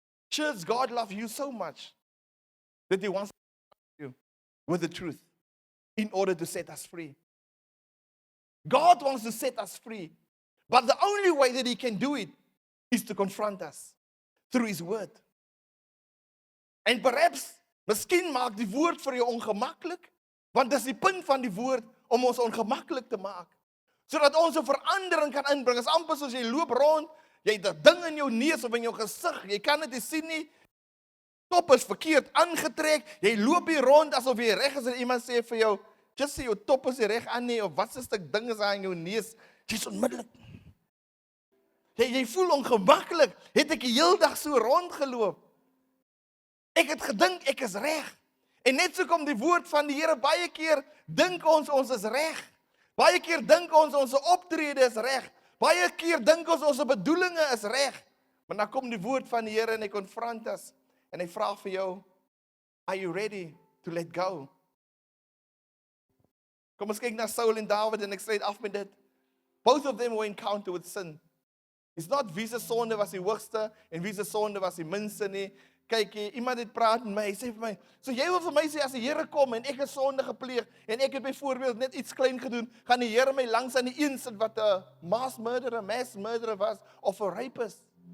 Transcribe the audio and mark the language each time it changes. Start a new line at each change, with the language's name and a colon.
English: Church, God loves you so much that He wants to confront you with the truth in order to set us free. God wants to set us free, but the only way that He can do it is to confront us through His word.
Afrikaans: En perhaps, miskien maak die woord vir jou ongemaklik, want dis die punt van die woord om ons ongemaklik te maak, sodat ons 'n verandering kan inbring. Is amper soos jy loop rond, jy het 'n ding in jou neus of in jou gesig, jy kan dit nie sien nie, top is verkeerd aangetrek, jy loop hier rond asof jy reg is en iemand sê vir jou, just sê jou top is nie reg aan nie, of wat se stuk ding is daar in jou neus, jy's onmiddellik. Jy voel ongemaklik, het ek die hele dag so rondgeloop. Ek het gedink ek is reg. En net so kom die woord van die Here, baie keer dink ons is reg. Baie keer dink ons optrede is reg. Baie keer dink ons bedoelinge is reg. Maar dan kom die woord van die Here en hy konfront ons. En hy vra vir jou,
English: are you ready to let go?
Afrikaans: Kom ons kyk na Saul en David en ek sluit af met dit.
English: Both of them were encountered with sin. It's not
Afrikaans: wie se sonde was die hoogste en wie se sonde was die minste nie. Kyk, iemand het praat met my, hy sê vir my, so jy wil vir my sê as die Here kom en ek het sonde gepleeg en ek het byvoorbeeld net iets klein gedoen, gaan die Here my langs aan die een sit wat 'n mass murderer was of 'n rapist.